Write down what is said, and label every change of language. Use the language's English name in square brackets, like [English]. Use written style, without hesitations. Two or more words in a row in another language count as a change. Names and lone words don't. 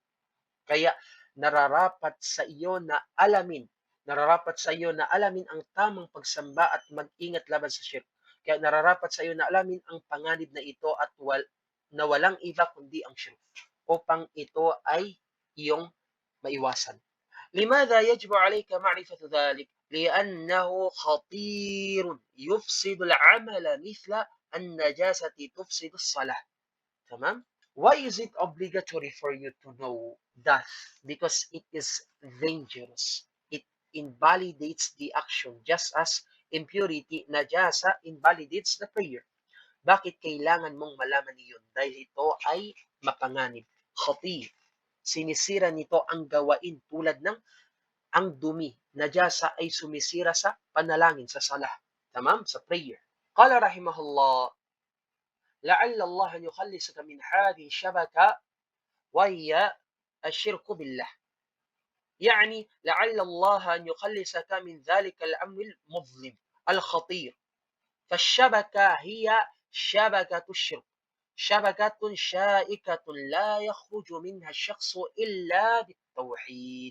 [Filipino] Kaya nararapat sa iyo na alamin ang tamang pagsamba at mag-ingat laban sa shirk. Kaya nararapat sa iyo na alamin ang panganib na ito at na walang iba kundi ang shirk, upang ito ay iyong maiwasan. [Arabic] لماذا يجب عليك معرفة ذلك؟ لأنه خطير يفسد العمل مثل النجاسة تفسد الصلاة. Tamam? [English] Why is it obligatory for you to know that? Because it is dangerous. It invalidates the action, just as impurity, najasa, invalidates the prayer. [Filipino] Bakit kailangan mong malaman iyon? Dahil ito ay mapanganib. [Arabic] Khati. [Filipino] Sinisira nito ang gawain tulad ng ang dumi. Najasa ay sumisira sa panalangin, sa salah. Tamam? Sa prayer. [Arabic] قال رحمه الله, لعل الله أن يخلصك من هذه الشبكة وهي الشرك بالله. يعني لعل الله أن يخلصك من ذلك الأمر المظلم الخطير. فالشبكة هي شبكة الشرك، شبكة شائكة لا يخرج منها الشخص إلا بالتوحيد.